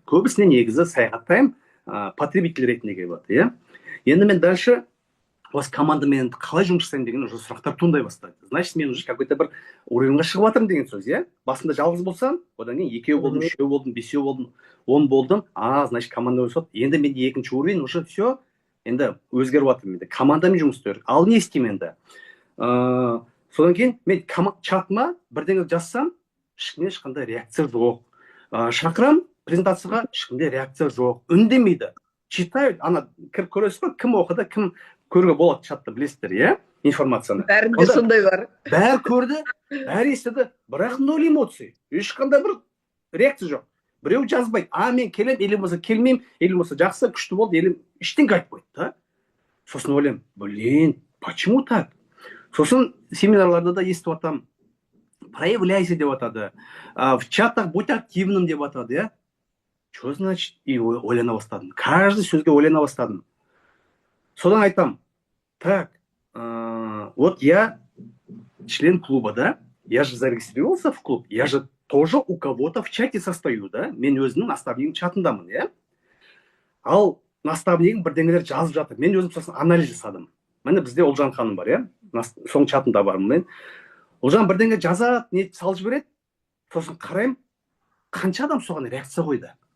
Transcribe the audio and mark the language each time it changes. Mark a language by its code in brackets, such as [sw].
[kk] Көбісіне негізі саяхаттаймын, потребитель ретінде келіп жатыр, Енді мен дальше осы командамен қалай жұмыс жасаймын деген уже сұрақтар туындай бастайды. Значит, мен уже какой-то бір уровеньға шығып жатырмын деген сөз, Басында жалғыз болсам, одан кейін 2 болдым, 3 болдым, 5 болдым, 10 болдым. Значит, команда өсіп. Енді менде екінші уровень [ru] уже все, [kk] енді өзгеріп жатыр менде. Командамен жұмыс істеу керек. Ал не істеймін енді? Содан кейін мен чатыма бірдеңе жазсам, ешқандай реакция жоқ. Шақырам презентацияға, ешқандай реакция жоқ. Үндемейді. [ru] Читаю, [kk] кіріп көресіз ғой, кім оқыды, кім көруге болады чатты, білесіздер, информацияны. Бәрінде сондай бар. Бәрі көрді, бәрі естіді, бірақ нөл эмоций. Ешқандай бір реакция жоқ. Біреу жазбайды, мен келем, или болмаса келмеймін, или болмаса жақсы, күшті болды, или ештеңе айтпайды, Сосын ойлаймын, [ru] почему так? [kk] Сосын семинарларда да естіп атам, проявляйся деп атады, [ru] в чатах будь активным [kk] деп атады, [ru] Что значит? [kk] И ойлана бастадым. Каждый сөзге ойлана бастадым. Содан айтам, [ru] так, вот я член клуба, да? Я же зарегистрировался в клуб, я же тоже у кого-то в чате состою, да? [kk] Мен өзімнің наставнигім чатындамын, Ал наставнигім бірдеңелер жазып жатыр. Мен өзім сосын анализ жасадым. Міне бізде Олжан ханым бар, Соның чатында бармын мен. Олжан бірдеңе жазады, не салып жібереді. Сосын қараймын, қанша адам соған реакция қойды?